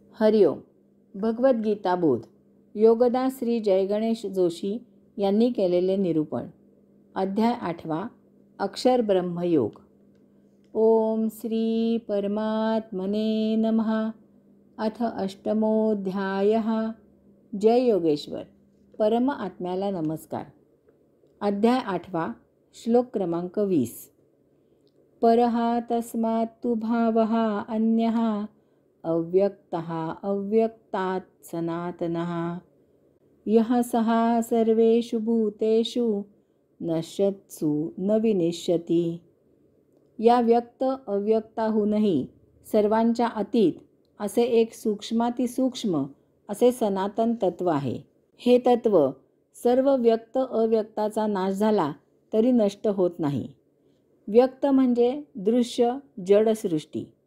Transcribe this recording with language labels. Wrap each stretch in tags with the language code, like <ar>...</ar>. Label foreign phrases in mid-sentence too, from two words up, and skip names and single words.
<mr>हरिओम. भगवद्गीता बोध. योगदास श्री जयगणेश जोशी यांनी केलेले निरूपण. अध्याय 8. अक्षर ब्रह्मयोग.</mr> <sa>ओम श्री परमात्मने नमः. अथ अष्टमोऽध्यायः. जय योगेश्वर.</sa> <mr>परम आत्म्याला नमस्कार. अध्याय 8. श्लोक क्रमांक 20.</mr> <sa>परः तस्मात् तु भावः अन्यः अव्यक्तः अव्यक्तात् सनातनः यः सः सर्वेषु भूतेषु नश्यत्सु न विनश्यति.</sa> <mr>या व्यक्त अव्यक्ताहूनही सर्वांच्या अतीत असे एक सूक्ष्मातिसूक्ष्म असे सनातन तत्व आहे. हे तत्व सर्व व्यक्त अव्यक्ताचा नाश झाला तरी नष्ट होत नाही. व्यक्त म्हणजे दृश्य जड सृष्टी.</mr>